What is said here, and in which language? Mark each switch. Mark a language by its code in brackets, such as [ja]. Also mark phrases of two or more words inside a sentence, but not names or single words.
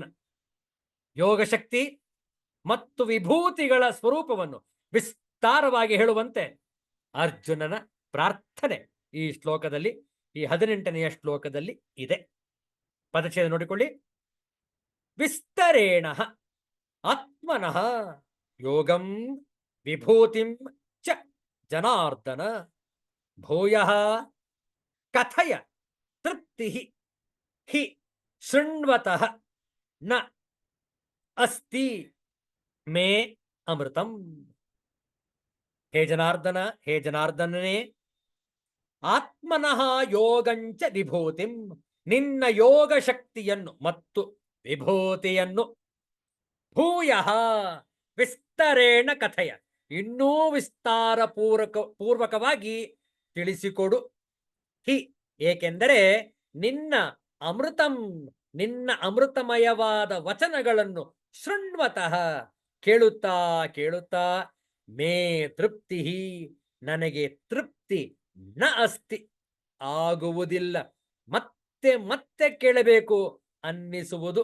[kn] ಯೋಗಶಕ್ತಿ ಮತ್ತು ವಿಭೂತಿಗಳ ಸ್ವರೂಪವನ್ನು ವಿಸ್ತಾರವಾಗಿ ಹೇಳುವಂತೆ ಅರ್ಜುನನ ಪ್ರಾರ್ಥನೆ ಈ ಶ್ಲೋಕದಲ್ಲಿ, ಈ 18ನೆಯ ಶ್ಲೋಕದಲ್ಲಿ ಇದೆ. ಪದಚ್ಛೇದ ನೋಡಿಕೊಳ್ಳಿ. [sa] ವಿಸ್ತರೇಣ ಆತ್ಮನಃ ಯೋಗಂ ವಿಭೂತಿಂ ಚ ಜನಾರ್ದನ ಭೂಯಃ ಕಥಯ ತೃಪ್ತಿ ಹಿ ಶೃಣ್ವತಃ ನ ಅಸ್ತಿ ಮೇ ಅಮೃತಂ. ಹೇ ಜನಾರ್ದನ, [kn] ಹೇ ಜನಾರ್ದನನೇ, [sa] ಆತ್ಮನಃ ಯೋಗಂಚ ವಿಭೂತಿಂ, [kn] ನಿನ್ನ ಯೋಗ ಶಕ್ತಿಯನ್ನು ಮತ್ತು ವಿಭೂತಿಯನ್ನು [sa] ಭೂಯಃ ವಿಸ್ತರೇಣ ಕಥಯ, [kn] ಇನ್ನೂ ವಿಸ್ತಾರ ಪೂರ್ವಕವಾಗಿ ತಿಳಿಸಿಕೊಡು. ಹಿ ಏಕೆಂದರೆ ನಿನ್ನ ಅಮೃತಂ, ನಿನ್ನ ಅಮೃತಮಯವಾದ ವಚನಗಳನ್ನು ಶೃಣ್ವತಃ ಕೇಳುತ್ತಾ ಕೇಳುತ್ತಾ [sa] ಮೇ ತೃಪ್ತಿ, [kn] ನನಗೆ ತೃಪ್ತಿ [sa] ನ ಅಸ್ತಿ [kn] ಆಗುವುದಿಲ್ಲ, ಮತ್ತೆ ಮತ್ತೆ ಕೇಳಬೇಕು ಅನ್ನಿಸುವುದು.